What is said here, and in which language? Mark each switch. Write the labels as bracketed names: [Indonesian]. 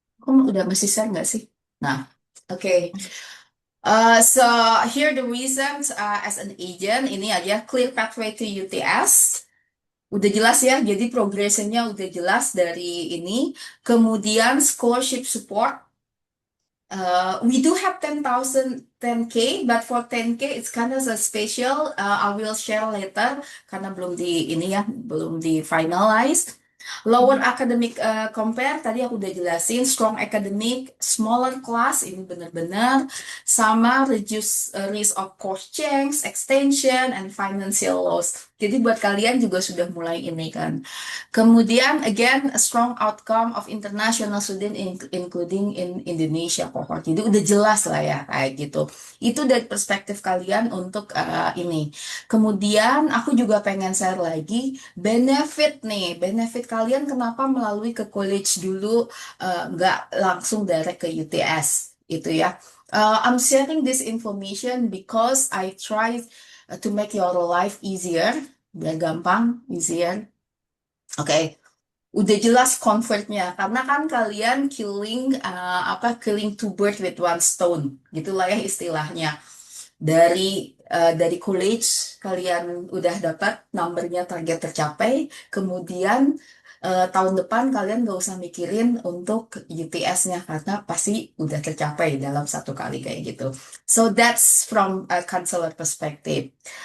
[Indonesian] Kamu udah masih share nggak sih? Nah, oke. [English] So here the reasons as an agent [Indonesian] ini aja [English] clear pathway to UTS. [Indonesian] Udah jelas ya, jadi progressionnya udah jelas dari ini. Kemudian scholarship support. [English] We do have 10K, but for 10K it's kind of a special. I will share later [Indonesian] karena belum di ini ya, belum di finalize. Lower Mhm. [English] academic compare [Indonesian] tadi aku udah jelasin, [English] strong academic, smaller class [Indonesian] ini benar-benar sama [English] reduce risk of course change, extension, and financial loss. [Indonesian] Jadi buat kalian juga sudah mulai ini kan. [English] Kemudian again a strong outcome of international student including in Indonesia cohort. [Indonesian] Jadi udah jelas lah ya kayak gitu. Itu dari perspektif kalian untuk ini. Kemudian aku juga pengen share lagi benefit nih. Benefit kalian kenapa melalui ke college dulu nggak langsung direct ke UTS itu ya. [English] I'm sharing this information because I try to make your life easier, [Indonesian] biar gampang, [English] easier. [Indonesian] Oke, udah jelas convertnya karena kan kalian [English] killing two birds with one stone [Indonesian] gitulah ya istilahnya. Dari college kalian udah dapat numbernya, target tercapai, kemudian tahun depan kalian gak usah mikirin untuk UTS-nya karena pasti udah tercapai dalam satu kali kayak gitu. [English] So that's from a counselor perspective.